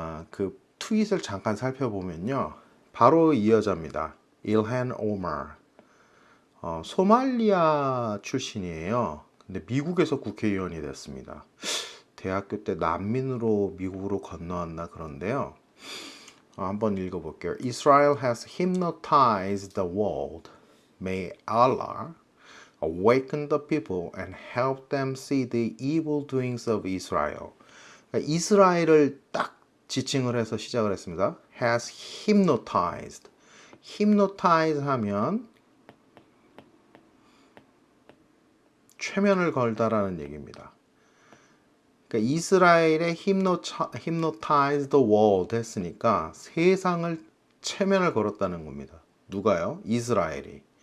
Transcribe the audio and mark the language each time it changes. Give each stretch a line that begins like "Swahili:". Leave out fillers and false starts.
Korean: 그 트윗을 잠깐 살펴보면요. 바로 이 여자입니다. 일한 오마르. 소말리아 출신이에요. 근데 미국에서 국회의원이 됐습니다. 대학교 때 난민으로 미국으로 건너왔나 그런데요. 한번 읽어볼게요.
English: Israel has hypnotized the world. May Allah awaken the people and help them see the evil doings of Israel.
Korean: 그러니까 이스라엘을 딱 지칭을 해서 시작을 했습니다.
English: has hypnotized.
Korean: hypnotize 하면 최면을 걸다라는 얘기입니다. 그러니까 이스라엘의
English: hypnotize the world
Korean: 했으니까 세상을 최면을 걸었다는 겁니다. 누가요? 이스라엘이.